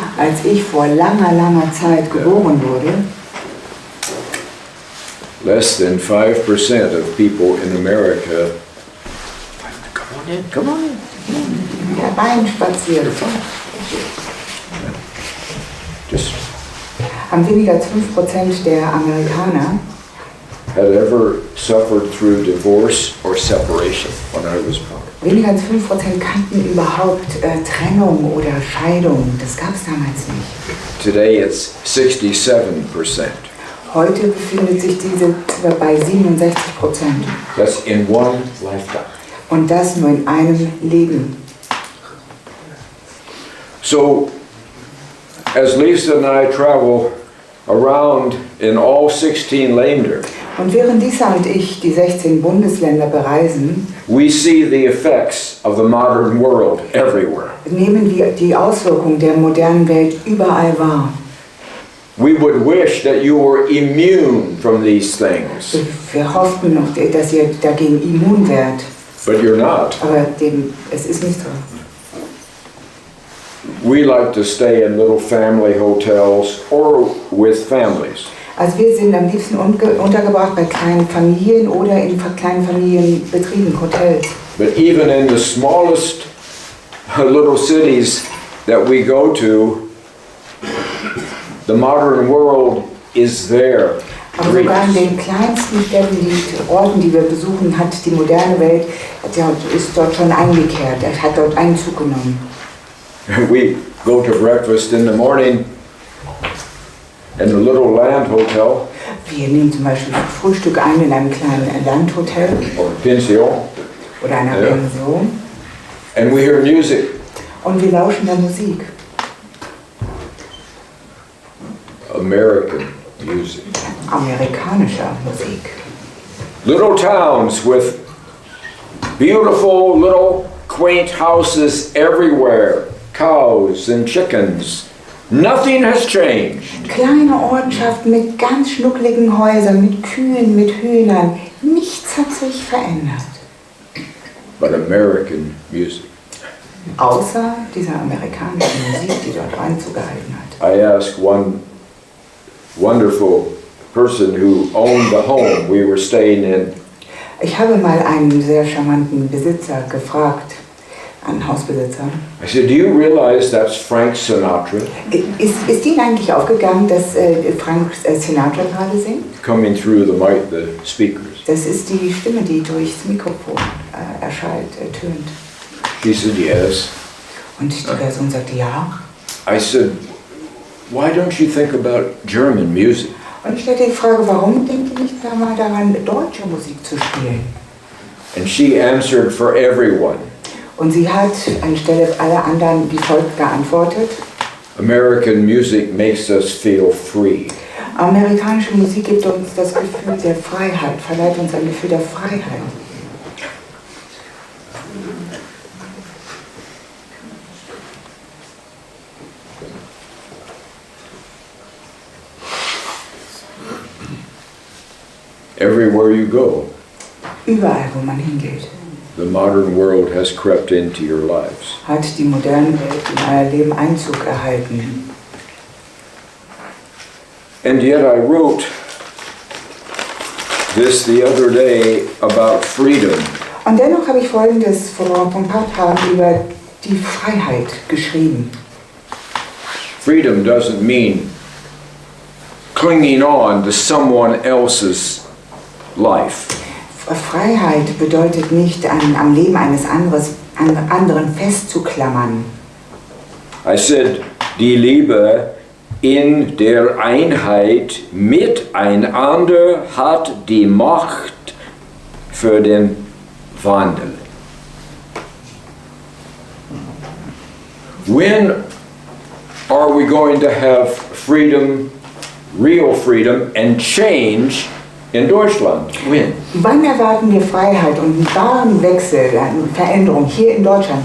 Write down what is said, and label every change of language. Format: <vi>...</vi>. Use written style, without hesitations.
<de>Als ich vor langer, langer Zeit geboren wurde,</de> <en>less than 5% of people in America. Come on in, come on in.</en> <de>hereinspaziert,</de> <en>Just</en> <de>haben weniger als 5% der Amerikaner</de> <en>had ever suffered through divorce or or separation when I was born.</en> <de>Weniger als 5% kannten überhaupt Trennung oder Scheidung. Das gab es damals nicht.</de> <en>Today it's 67%.</en> <de>Heute befindet sich diese bei 67%.</de> <en>That's in one lifetime.</en> <de>Und das nur in einem Leben.</de> <en>So, as Lisa and I travel around in all 16 Länder,</en> <de>Und während Lisa und ich die 16 Bundesländer bereisen,</de> <en>we see the effects of the modern world everywhere.</en> <de>nehmen wir die Auswirkungen der modernen Welt überall wahr.</de> <en>We would wish that you were immune from these things,</en> <de>Wir hofften noch, dass ihr dagegen immun werdet,</de> <en>but you're not.</en> <de>aber es ist nicht so.</de> <en>We like to stay in little family hotels or with families.</en> <de>Also wir sind am liebsten untergebracht bei kleinen Familien oder in kleinen Familienbetrieben, Hotels.</de> <en>But even in the smallest little cities that we go to, the modern world is there.</en> <de>Aber sogar in den kleinsten Städten, die Orten, die wir besuchen, hat die moderne Welt, ist dort schon eingekehrt, hat dort Einzug genommen.</de> <en>We go to breakfast in the morning in a little land hotel</en> <de>Wir nehmen zum Beispiel Frühstück ein in einem kleinen Landhotel</de> <en>or pension,</en> <de>oder einer Ja. Pension</de> <en>and we hear music.</en> <de>und wir lauschen der Musik.</de> <en>American music.</en> <de>Amerikanischer Musik.</de> <en>Little towns with beautiful little quaint houses everywhere, cows and chickens. Nothing has changed.</en> <de>Kleine Ortschaften mit ganz schnuckligen Häusern, mit Kühen, mit Hühnern. Nichts hat sich verändert.</de> <en>But American music.</en> <de>Außer dieser amerikanischen Musik, die dort Einzug gehalten hat.</de> <en>I asked one wonderful person who owned the home we were staying in.</en> <de>Ich habe mal einen sehr charmanten Besitzer gefragt, einen Hausbesitzer.</de> <en>I said, "Do you realize that's Frank Sinatra</en> <de>Ist Ihnen eigentlich aufgegangen, dass Frank Sinatra gerade singt?</de> <en>coming through the speakers?"</en> <de>Das ist die Stimme, die durchs Mikrofon erschallt, tönt.</de> <en>She said, "Yes."</en> <de>Und die Person sagte ja.</de> <en>I said, "Why don't you think about German music?"</en> <de>Und ich stellte die Frage, warum denkt ihr nicht mal daran, deutsche Musik zu spielen?</de> <en>And she answered for everyone.</en> <de>Und sie hat anstelle aller anderen wie folgt geantwortet:</de> <en>American music makes us feel free.</en> <de>Amerikanische Musik gibt uns das Gefühl der Freiheit, verleiht uns ein Gefühl der Freiheit.</de> <en>Everywhere you go,</en> <de>Überall, wo man hingeht,</de> <en>the modern world has crept into your lives.</en> <de>hat die moderne Welt in euer Leben Einzug erhalten.</de> <en>And yet I wrote this the other day about freedom.</en> <de>Und dennoch habe ich Folgendes vor ein paar Tagen über die Freiheit geschrieben.</de> <en>Freedom doesn't mean clinging on to someone else's life.</en> <de>Freiheit bedeutet nicht, am Leben eines anderen festzuklammern.</de> <en>I said,</en> <de>die Liebe in der Einheit miteinander hat die Macht für den Wandel.</de> <en>When are we going to have freedom, real freedom and change in Deutschland? When?</en> <de>Wann erwarten wir Freiheit und einen wahren Wechsel, eine Veränderung hier in Deutschland?</de>